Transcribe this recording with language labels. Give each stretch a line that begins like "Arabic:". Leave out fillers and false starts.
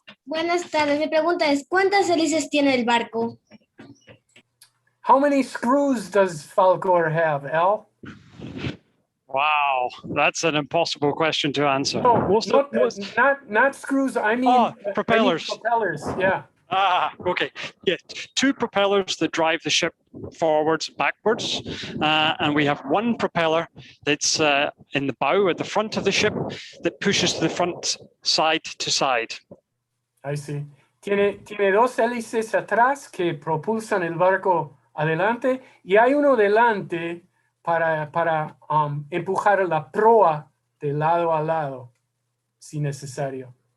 Spanish: Buenas tardes. Mi pregunta es, ¿cuántas hélices tiene el barco?
English: How many screws does Falkor have, Al? Wow, that's an impossible question to answer. No, not screws. I mean propellers. I mean propellers, yeah. Okay. Yeah, 2 propellers that drive the ship forwards, backwards, and we have 1 propeller that's in the bow at the front of the ship that pushes the front side to side. I see.
Spanish: Tiene 2 hélices atrás que propulsan el barco adelante y hay uno delante para empujar la proa de lado a lado, si necesario.